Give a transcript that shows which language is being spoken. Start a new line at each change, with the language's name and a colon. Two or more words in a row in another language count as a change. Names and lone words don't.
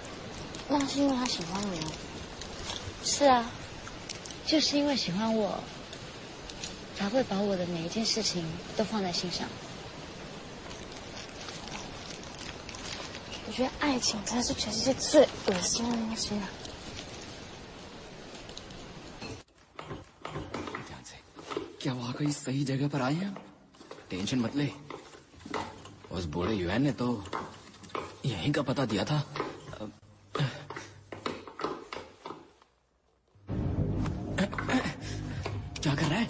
Chinese: 那是因为他喜欢你吗？是啊，就是因为喜欢我，才会把我的每一件事情都放在心上。我觉得爱情真的是全世界最恶心的东西了。
Hindi: क्या वाकई सही जगह पर आए हैं? टेंशन मत ले। उस बूढ़े यूएन ने तो यहीं का पता दिया था। क्या कर रहा है?